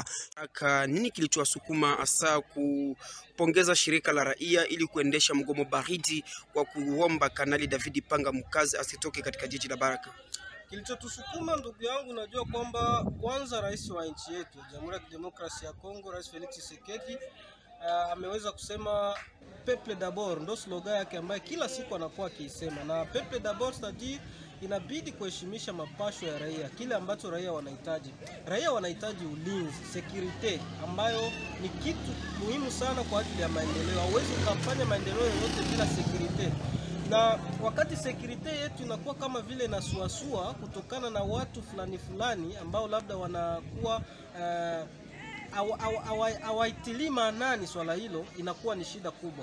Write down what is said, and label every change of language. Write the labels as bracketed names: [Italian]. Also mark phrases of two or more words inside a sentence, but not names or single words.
[Swahili] Nini kilichowasukuma hasa kupongeza shirika la raia ili kuendesha mgomo baridi kwa kuomba Kanali David Ipanga Mukazi asitoke katika jiji la Baraka? Kilichotusukuma ndugu yangu, najua kwamba kwanza rais wa nchi yetu Jamhuri ya Kidemokrasia ya Kongo, Rais Felix Tshisekedi ameweza kusema [French] peuple d'abord, [Swahili] ndo slogan yake ambaye kila siku anakuwa akiisema, na [French] peuple d'abord c'est-à-dire [Swahili] inabidi kuheshimisha mapasho ya raia, kile ambacho raia wanahitaji. Raia wanahitaji ulinzi, security, ambayo ni kitu muhimu sana kwa ajili ya maendeleo. Hauwezi kufanya maendeleo yote bila security. Na wakati security yetu inakuwa kama vile inasuasua kutokana na watu fulani ambao labda wanakuwa hawaitilii maanani swala hilo, inakuwa ni shida kubwa.